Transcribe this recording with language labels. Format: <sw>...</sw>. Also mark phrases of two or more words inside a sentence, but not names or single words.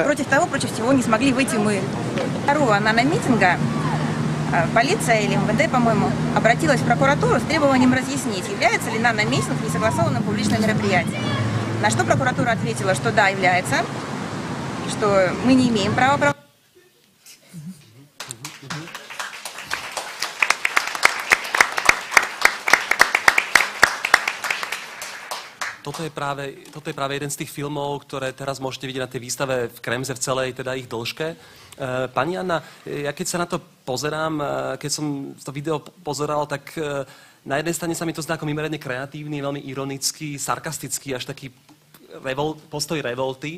<ru>Против того, против всего не смогли выйти мы. Второго наномитинга полиция или МВД, по-моему, обратилась в прокуратуру с требованием разъяснить, является ли наномитинг несогласованным публичным мероприятием. На что прокуратура ответила, что да, является, что мы не имеем права.</ru> <sk>Toto je práve jeden z tých filmov, ktoré teraz môžete vidieť na tej výstave v Kremze v celej teda ich dĺžke. Pani Anna, ja keď sa na to pozerám, keď som to video pozeral, tak na jednej strane sa mi to zdá ako mimoriadne kreatívny, veľmi ironický, sarkastický, až taký postoj revolty.</sk>